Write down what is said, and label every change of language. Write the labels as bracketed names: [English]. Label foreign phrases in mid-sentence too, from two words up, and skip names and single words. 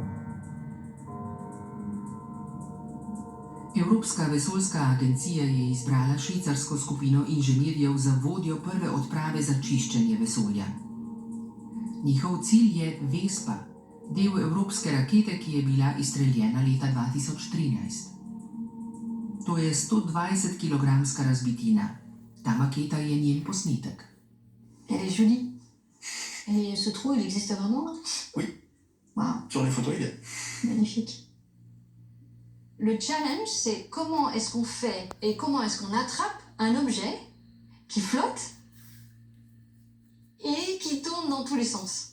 [Slovenian] Evropska vesoljska agencija je izbrala švicarsko skupino inženirjev za vodjo prve odprave za čiščenje vesolja. Njihov cilj je Vespa, del evropske rakete, ki je bila izstreljena leta 2013. To je 120-kilogramska razbitina. Ta maketa je njen posnetek. [French] Elle est jolie. Et ce trou, il existe vraiment? Oui. Wow. Sur les photos, il est. Magnifique. Le challenge, c'est comment est-ce qu'on fait et comment est-ce qu'on attrape un objet qui flotte et qui tourne dans tous les sens.